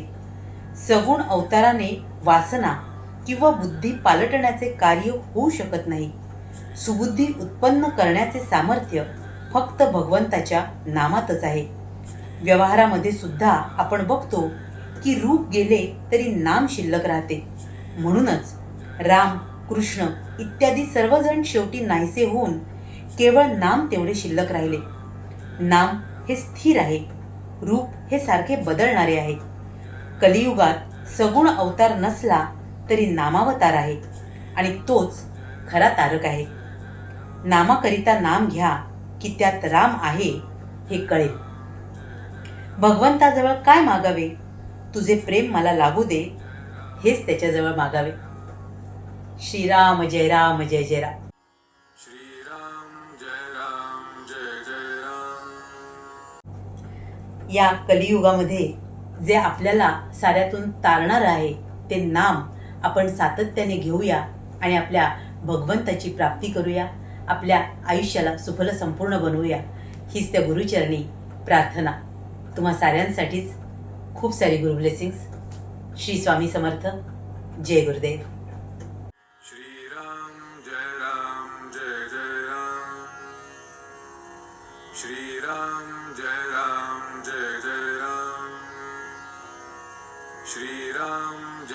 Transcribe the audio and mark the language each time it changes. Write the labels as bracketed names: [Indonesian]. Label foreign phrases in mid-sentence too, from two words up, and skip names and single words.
[Marathi] सगुण अवताराने वासना किंवा बुद्धी पालटण्याचे कार्य होऊ शकत नाही। सुबुद्धी उत्पन्न करण्याचे सामर्थ्य फक्त भगवंताच्या नामातच आहे। व्यवहारामध्ये सुद्धा आपण बघतो की रूप गेले तरी नाम शिल्लक राहते। म्हणूनच राम, कृष्ण इत्यादी सर्वजण शेवटी नाहीसे होऊन केवळ नाम तेवढे शिल्लक राहिले। नाम हे स्थिर आहे, रूप हे सारखे बदलणारे आहे। कलियुगात सगुण अवतार नसला तरी नामावतार आहे आणि तोच खरा तारक आहे। नामाकरिता नाम घ्या की त्यात राम आहे हे कळेल। भगवंताजवळ काय मागावे? तुझे प्रेम मला लागू दे हेच त्याच्याजवळ मागावे। श्रीराम जय जय राम। श्रीराम जय जय राम। या कलियुगामध्ये जे आपल्याला साऱ्यातून तारणार आहे ते नाम आपण सातत्याने घेऊया आणि आपल्या भगवंताची प्राप्ती करूया। आपल्या आयुष्याला सुफल संपूर्ण बनवूया हीच त्या गुरुचरणी प्रार्थना। तुम्हा साऱ्यांसाठीच खूप सारी गुरु ब्लेसिंग्स। श्री स्वामी समर्थ। जय गुरुदेव। श्रीराम जय जय राम श्रीराम जय जय राम श्रीराम